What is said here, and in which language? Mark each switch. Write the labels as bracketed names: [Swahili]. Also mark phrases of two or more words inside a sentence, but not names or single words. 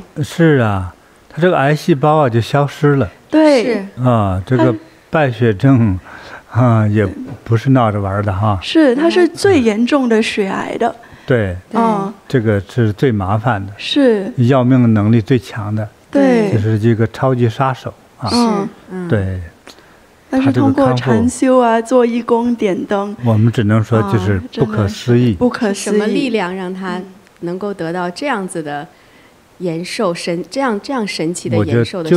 [Chinese] 是啊，他這個癌細胞啊就消失了。對，這個敗血症也不是鬧着玩的哈。是，它是最嚴重的血癌的。对，這個是最麻煩的，是要命能力最強的，對，就是這個超級殺手啊。對。但是通過禪修啊，做義工、點燈，我們只能說就是不可思議。不可思議，什麼力量讓他能夠得到這樣子的延壽這樣神奇的延壽的效果？